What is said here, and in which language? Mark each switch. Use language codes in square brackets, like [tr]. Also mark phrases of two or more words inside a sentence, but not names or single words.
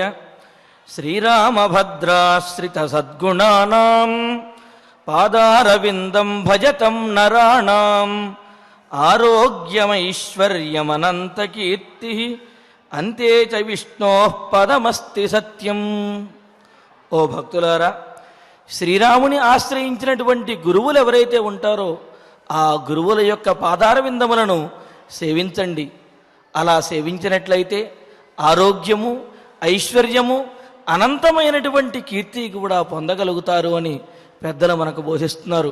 [sa] श्रीरामभद्राश्रित सद्गुणानां पादारविंदं भजतं नराणां आरोग्यमैश्वर्यमनन्तकीर्तिः अन्ते च विष्णोः पदमस्ति सत्यं। [te] ఓ భక్తులారా, శ్రీరాముని ఆశ్రయించినటువంటి గురువులు ఎవరైతే ఉంటారో ఆ గురువుల యొక్క పాదారవిందములను సేవించండి. అలా సేవించినట్లయితే ఆరోగ్యము, ఐశ్వర్యము, అనంతమైనటువంటి కీర్తి కూడా పొందగలుగుతారు అని పెద్దలు మనకు బోధిస్తున్నారు.